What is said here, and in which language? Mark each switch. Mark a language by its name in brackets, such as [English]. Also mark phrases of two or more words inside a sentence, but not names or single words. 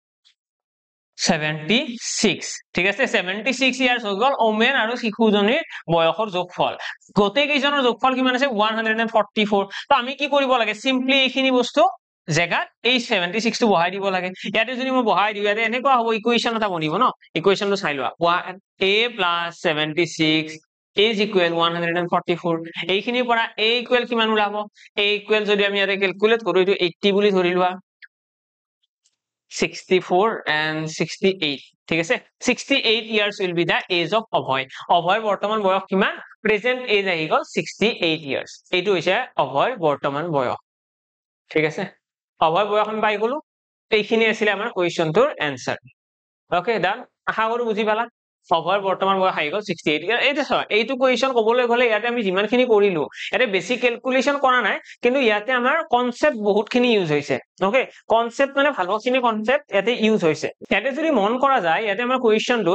[Assamese] 76 ঠিক আছে 76 ইয়াৰ্স হৈ গল ওমেন আৰু শিশুজনীৰ বয়সৰ যোগফল গোটেই কেইজনৰ যোগফল কিমান আছে 144 তো আমি কি কৰিব লাগে সিম্পলি এইখিনি বস্তু জেগাত এই 76 টো বহাই দিব লাগে ইয়াতে যদি মই বহাই দিও ইয়াতে এনেকুৱা হ'ব ইকুৱেশন এটা বনিব ন ইকুৱেশনটো চাই লোৱা [English] a + 76 is equal 144 [Assamese] এইখিনিৰ পৰা [English] a equal [Assamese] কিমান ওলাব [English] a equal [Assamese] যদি আমি ইয়াতে ক্যালকুলেট কৰো এটো 80 বুলি ধৰি লোৱা 64 and 68 ঠিক আছে 68 [English] years will be the age of [Assamese] অভয় অভয়ৰ বৰ্তমান বয়স কিমান [English] present age [Assamese] আহি গল 68 years এইটো হৈছে অভয়ৰ বৰ্তমান বয়স ঠিক আছে অভয়ৰ বয়স আমি পাই গলো এইখিনি আছিল আমাৰ কোৱেশ্চনটোৰ এনসাৰ [English] okay done [Assamese] আশা কৰো বুজি পালা অভাৰ বৰ্তমান বয়স আহি গ'ল 68 এইটো চোৱা এইটো কুৱেশ্যন ক'বলৈ গ'লে ইয়াতে আমি যিমানখিনি কৰিলো ইয়াতে বেছি কেলকুলেশ্যন কৰা নাই কিন্তু ইয়াতে আমাৰ কনসেপ্ট বহুতখিনি ইউজ হৈছে ওকে কনসেপ্ট মানে ভালখিনি কনসেপ্ট ইয়াতে ইউজ হৈছে ইয়াতে যদি মন কৰা যায় ইয়াতে আমাৰ কুৱেশ্যনটো